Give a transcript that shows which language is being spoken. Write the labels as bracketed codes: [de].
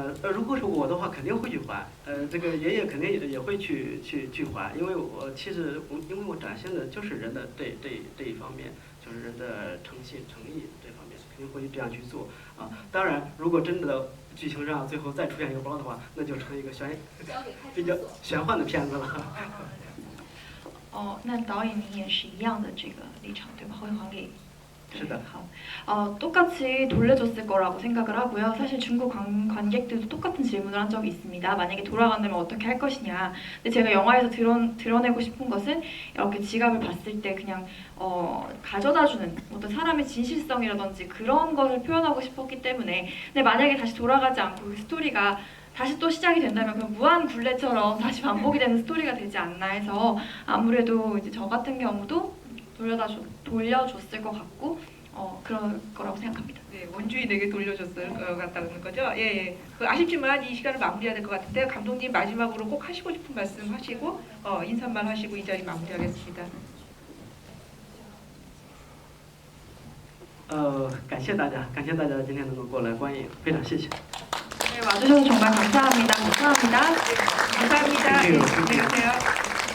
[zh] 如果是我的话，肯定会去还。这个爷爷肯定也会去还，因为因为我展现的就是人的这一方面，就是人的诚信诚意这方面，肯定会这样去做啊。当然，如果真的剧情上最后再出现一个包的话，那就成一个比较玄幻的片子了。那导演您也是一样的这个立场对吧？会还给。是的。 [ko] 똑같이 돌려줬을 거라고 생각을 하고요. 사실 중국 관객들도 똑같은 질문을 한 적이 있습니다. 만약에 돌아간다면 어떻게 할 것이냐. 근데 제가 영화에서 드러내고 싶은 것은 이렇게 지갑을 봤을 때 그냥 가져다주는 어떤 사람의 진실성이라든지 그런 것을 표현하고 싶었기 때문에 근데 만약에 다시 돌아가지 않고 그 스토리가 다시 또 시작이 된다면 그냥 무한 굴레처럼 다시 반복이 되는 스토리가 되지 않나 해서 아무래도 이제 저 같은 경우도 돌려줬을 것 같고 그럴 거라고 생각합니다. 네, 원주인에게 돌려줬을 것 같다는 거죠. 예, 예. 아쉽지만 이 시간을 마무리해야 될 것 같은데 감독님 마지막으로 꼭 하시고 싶은 말씀 하시고 인사말 하시고 이 자리 마무리하겠습니다. [zh] 感谢大家今天能够过来观影，非常谢谢。 [ko] 네, 와주셔서 정말 감사합니다. 감사합니다. 감사합니다. 네, 안녕히 계세요.